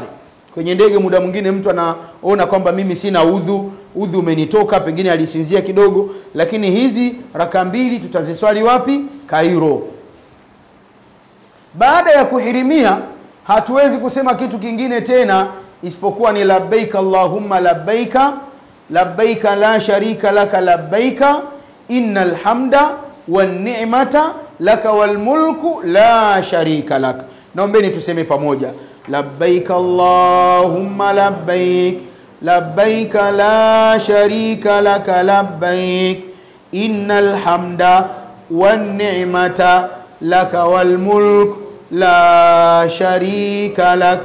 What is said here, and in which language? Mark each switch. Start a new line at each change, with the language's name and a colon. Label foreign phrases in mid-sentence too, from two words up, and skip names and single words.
Swahili: Kwenye ndege muda mwingine mtu anaona kwamba mimi sina udhu umenitoka, pengine alisinzia kidogo, lakini hizi raka mbili tutaziswali wapi?
Arabic: Kairo.
Swahili: Baada ya kuhirimia hatuwezi kusema kitu kingine tena isipokuwa ni
Arabic: لبيك اللهم لبيك لبيك لا شريك لك لبيك إن الحمد والنعمة لك والملك لا شريك لك.
Swahili: Naombeni tuseme pamoja,
Arabic: لبيك اللهم لبيك لبيك لا شريك لك لبيك إن الحمد والنعمة لك والملك لا شريك لك.